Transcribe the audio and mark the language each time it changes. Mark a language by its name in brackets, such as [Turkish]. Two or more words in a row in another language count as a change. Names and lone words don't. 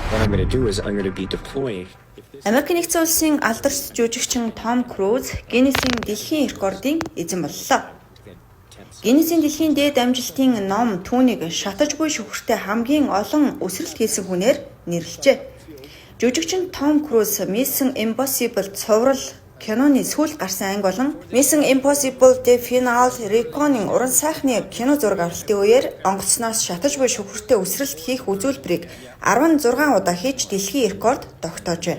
[English] I'm going to do is I'm going to be deploying. [Mongolian] Америк нэгдсэн улсын алдарч жүжигчин Том Круз Гиннесийн дэлхийн рекордын эзэн боллоо. Гиннесийн дэлхийн дээд амжилтын ном түүнийг шатаж буй шүхэртэй хамгийн олон өсрэлт хийсэн хүнээр нэрлэжээ. Жүжигчин Том Круз Mission Impossible цуврал киноны сүүл гарсан анги болон Mission Impossible The Final Reckoning уран сайхны кино зураг авалтын үеэр онгоцноос шатаж буй шүхэртэй өсрэлт хийх үзүүлбэрийг 16 удаа хийж дэлхийн рекорд тогтоожээ.